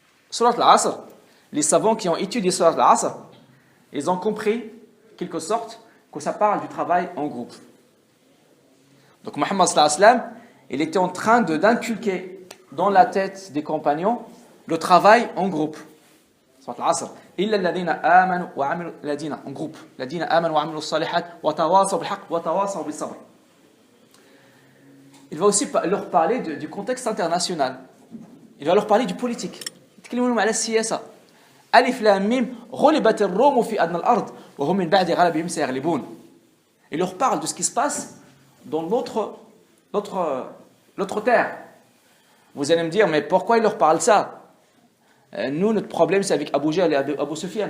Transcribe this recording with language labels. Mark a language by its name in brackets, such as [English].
[French] Surat al-Asr, les savants qui ont étudié Surat al-Asr, ils ont compris, quelque sorte, que ça parle du travail en groupe. Donc Mohammed sallallahu alayhi wa sallam, il était en train d'inculquer dans la tête des compagnons le travail en groupe. Surat al-Asr. [Arabic] إلا الذين آمنوا وعملوا الذين [French] en groupe. [Arabic] الذين آمنوا وعملوا الصالحات وتواصوا بالحق وتواصوا بالصبر. [French] Il va aussi leur parler du contexte international. Il va leur parler du politique. [Arabic] يتكلمون على السياسة. ألف لام ميم غلبت الروم في أدنى الأرض وهم من بعد غلبهم سيغلبون. [French] Il leur parle de ce qui se passe dans l'autre terre. Vous allez me dire, mais pourquoi il leur parle ça? Nous, notre problème, c'est avec Abu Jahl et Abu Sufyan.